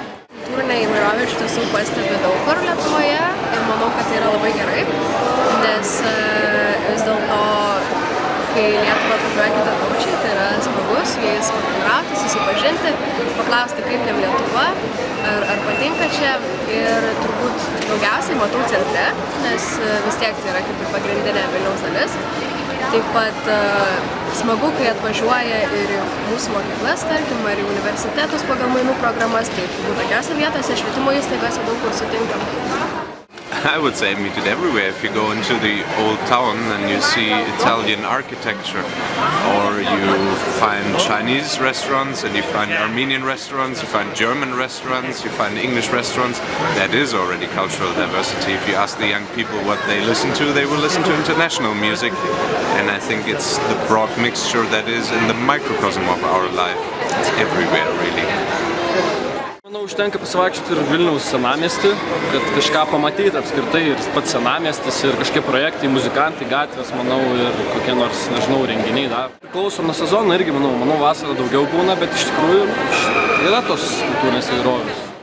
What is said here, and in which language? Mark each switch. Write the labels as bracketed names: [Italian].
[Lithuanian] Kultūrinė įvairovė iš tiesų pastebi daug kur Lietuvoje ir manau, kad tai yra labai gerai, nes vis dėlto, kai Lietuvą atvažiuoja kitataučiai, tai yra smagu su jais pabendrauti, susipažinti, paklausti, kaip jiem Lietuva, ar patinka čia ir turbūt daugiausiai matau centre, nes vis tiek tai yra kaip ir pagrindinė Vilniaus dalis. Taip pat smagu, kai atvažiuoja ir mūsų mokyklas, tarkim, ar į universitetus pagal mainų programas, tai turbūt tokiose vietose, švietimo įstaigose daug kur sutinkam. [English] I would say meet it everywhere. If you go into the old town and you see Italian architecture, or you find Chinese restaurants and you find Armenian restaurants, you find German restaurants, you find English restaurants, that is already cultural diversity. If you ask the young people what they listen to, they will listen to international music, and I think it's the broad mixture that is in the microcosm of our life. It's everywhere, really. [Lithuanian] Manau, užtenka pasivaikščioti ir Vilniaus senamiestį, kad kažką pamatyti apskritai ir pats senamiestis ir kažkokie projektai, muzikantai, gatvės, manau, ir kokie nors, nežinau, renginiai dar. Priklauso nuo sezono irgi, manau, vasarą daugiau būna, bet iš tikrųjų yra tos kultūrinės įvairovės.